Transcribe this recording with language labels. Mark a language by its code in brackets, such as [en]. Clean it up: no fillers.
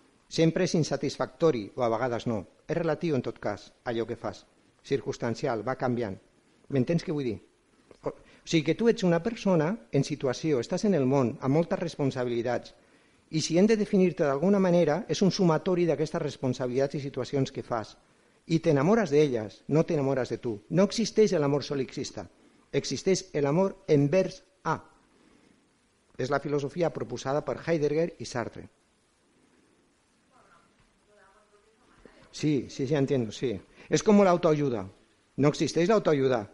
[ca] Sempre és insatisfactori, o a vegades no. És relatiu, en tot cas, allò que fas. Circumstancial, va canviant. M'entens què vull dir? O sigui que tu ets una persona en situació, estàs en el món, amb moltes responsabilitats, i si hem de definir-te d'alguna manera, és un sumatori d'aquestes responsabilitats i situacions que fas. [es] y te enamoras de ellas, no te enamoras de tú. [ca] No existeix el amor solipsista, existeix el amor envers a. És la filosofia proposada per Heidegger y Sartre. [es] Sí, entiendo, sí. Es como la autoayuda. [ca] No existeix l'autoayuda.